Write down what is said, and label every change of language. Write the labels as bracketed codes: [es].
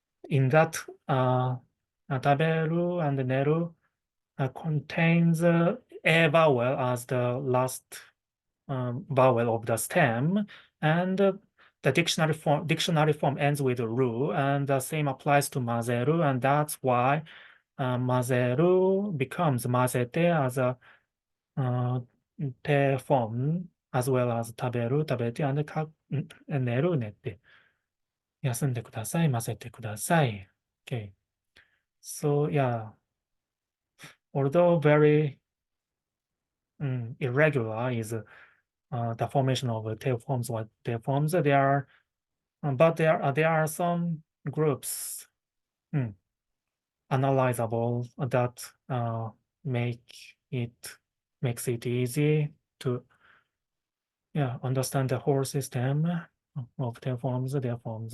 [en] In that, 食べる and 寝る contains a vowel as the last vowel of the stem, and the dictionary form ends with ru, and the same applies to 混ぜる, and that's why 混ぜる becomes 混ぜて as a te form, as well as 食べる、食べて、and 寝る、寝て。 [ja] 休んでください、混ぜてください。 [en] Okay. So yeah, although very irregular is the formation of tail forms or tail forms, but there are some groups analyzable that makes it easy to understand the whole system of tail forms, their forms.